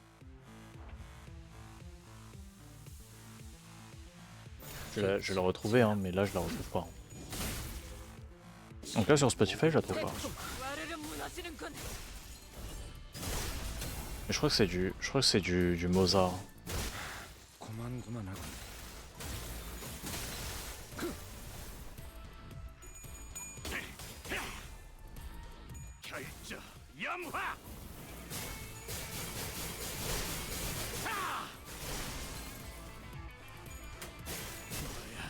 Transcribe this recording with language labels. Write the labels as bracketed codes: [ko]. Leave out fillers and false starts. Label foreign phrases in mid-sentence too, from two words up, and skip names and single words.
[fr] Je vais la retrouver, hein, mais là, je la retrouve pas. Donc là, sur Spotify, je la trouve pas. [ko] 와르르 무너지는군. [fr] Mais je crois que c'est du Mozart. [ko] 고만고만하고. 결정 염화! 뭐야?